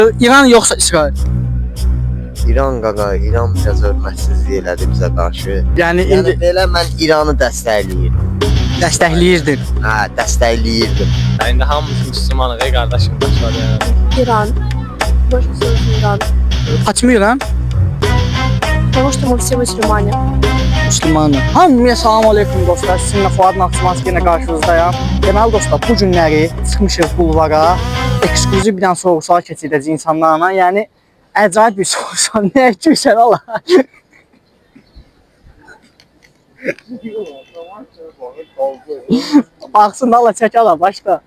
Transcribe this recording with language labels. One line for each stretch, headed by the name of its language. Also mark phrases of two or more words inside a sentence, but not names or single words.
Azerbaijani: İran yoxsa İsrail? İran qaqa, İran biraz hörmətsizlik elədi bizə qarşı. Yəni Yəni indi belə mən İranı dəstəkləyirdim. dəstəkləyirdin. Hə, dəstəkləyirdim. İndi hamımız müsəlmanıq, qardaşım, başladı.
Russian: Иран. Больше всего за Иран. Почему İran? Потому что мы все мусульмане.
Azerbaijani: Müslümanı. Hamıya salam aleyküm dostlar. Sizinlə Fuad Naxçıvanski yenə qarşınızdayım. Deməli dostlar, bu günləri çıxmışıq bulvara. Ekskluziv bir dənə sorğu-sual keçirdəcəyik insanlarla. Yəni acayip bir sorğu-sual. Nə etmişsən Allah? Baxsın Allah çək ala başla.